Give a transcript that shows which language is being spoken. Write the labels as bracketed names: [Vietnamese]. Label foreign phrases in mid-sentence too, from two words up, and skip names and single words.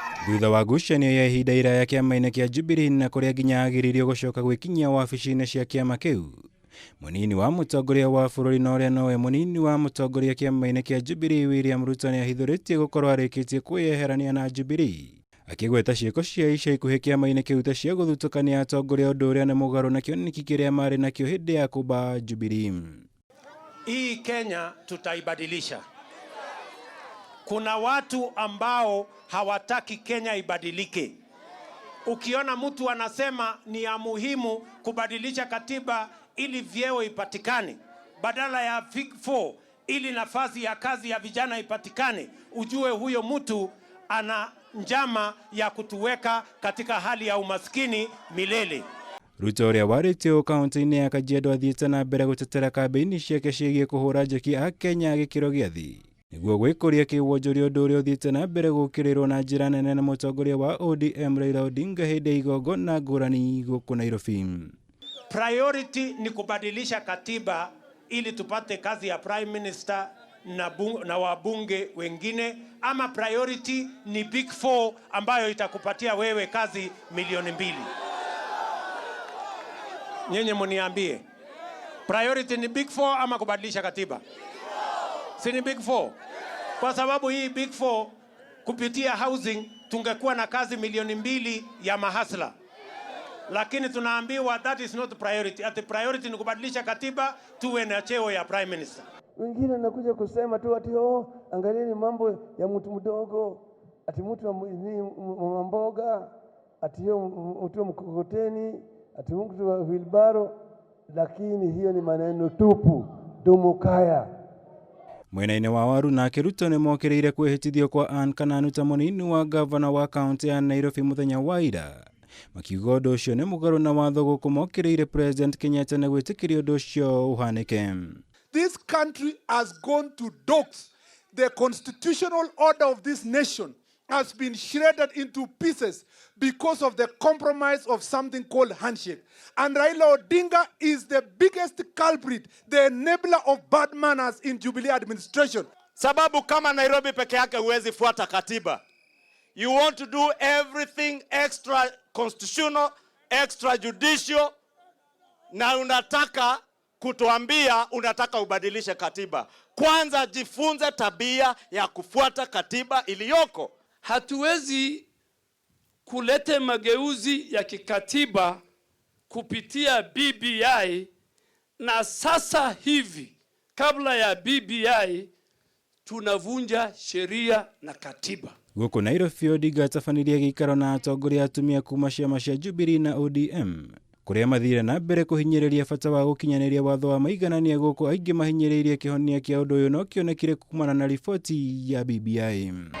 [Kikuyu] Thutha wa ngucanio ya ihinda iraya kĩama-inĩ kĩa Jubilee na kũrĩa nginya agĩrĩirwo gũcoka gwĩkinyia wabici-inĩ cia kĩama kĩu, mũnini wa mũtongoria wa bũrũri na ũrĩa nowe mũnini wa mũtongoria kĩama-inĩ kĩa Jubilee William Ruto nĩahithũrĩtie gũkorwo arĩkĩtie kwĩyeherania na Jubilee, akĩgweta ciĩko cia ica ikuhĩ kĩama-inĩ kĩu ta cia gũthutũkania atongoria, ũndũ ũrĩa nĩ mũgarũ na kĩoneki kĩrĩa marĩ nakĩo hĩndĩ ya kũmba Jubilee. [Swahili] Hii Kenya tutaibadilisha. Kuna watu ambao hawataki Kenya ibadilike. Ukiona mtu anasema ni ya muhimu kubadilisha katiba ili vyeo ipatikane, badala ya Big Four ili nafasi ya kazi ya vijana ipatikane, ujue huyo mtu ana njama ya kutuweka katika hali ya umaskini milele. [Kikuyu] Ruto ũrĩa warĩtio kaunti-inĩ ya Kajiado athiĩte na mbere gũtetera kambĩini ciake ciĩgiĩ kũhũra njeki a Kenya gĩkĩro gĩa thĩ nĩguo gwĩkũria kĩwonjoria, ũndũ ũrĩa ũthiĩte na mbere gũkĩrĩrwo na njĩra nene na mũtongoria wa ODM Raila Odinga hĩndĩ ya igongona ngũrani gũkũ Nairobi. [Swahili] Priority ni kubadilisha katiba ili tupate kazi ya [English] Prime Minister [Swahili] na wabunge wengine, ama priority ni Big Four ambayo itakupatia wewe kazi milioni 2? Nyenye muniambie, priority ni Big Four ama kubadilisha katiba? Si ni Big Four? Kwa sababu hii Big Four kupitia housing tungekuwa na kazi milioni 2 ya mahasla. Lakini tunaambiwa [English] that is not priority. [Swahili] Ati priority ni kubadilisha katiba tuwe na cheo ya [English] Prime Minister. [Swahili] Wengine nakuja kusema tu ati angalieni mambo ya mtu mdogo, ati mtu wa mboga, ati mtu wa mkokoteni, ati mtu wa wheelbarrow, lakini hiyo ni maneno tupu, dumukaya. [Kikuyu] Mwena-inĩ wa waru nake Ruto nĩ mokĩrĩire kwĩhĩtithio kwa Anne Kananu ta mũnini wa gavana wa kaunti ya Nairobi mũthenya wa ira, makiuga ũndũ ũcio nĩ mũgarũ na watho gũkũ mokĩrĩire President Kenyatta na gwĩtĩkĩria ũndũ ũcio ũhanĩke. [English] This country has gone to dogs. The constitutional order of this nation has been shredded into pieces because of the compromise of something called handshake. And Raila Odinga is the biggest culprit, the enabler of bad manners in Jubilee administration. [Swahili] Sababu kama Nairobi peke yake huwezi fuata katiba. [English] You want to do everything extra constitutional, extra judicial, [Swahili] na unataka kutuambia unataka ubadilishe katiba. Kwanza jifunze tabia ya kufuata katiba iliyoko. Hatuwezi kulete mageuzi ya kikatiba kupitia BBI, na sasa hivi kabla ya BBI tunavunja sheria na katiba. [Kikuyu] Gũkũ Nairobi, Odinga atabanirie gĩikaro na atongoria atumia kuma ciama cia Jubilee na ODM, kũrĩa mathire na mbere kũhinyĩrĩria bata wa gũkinyanĩria watho wa maiganania, gũkũ aingĩ mahinyĩrĩirie kĩhonia kĩa ũndũ ũyũ no kĩonekire kumana na riboti ya BBI.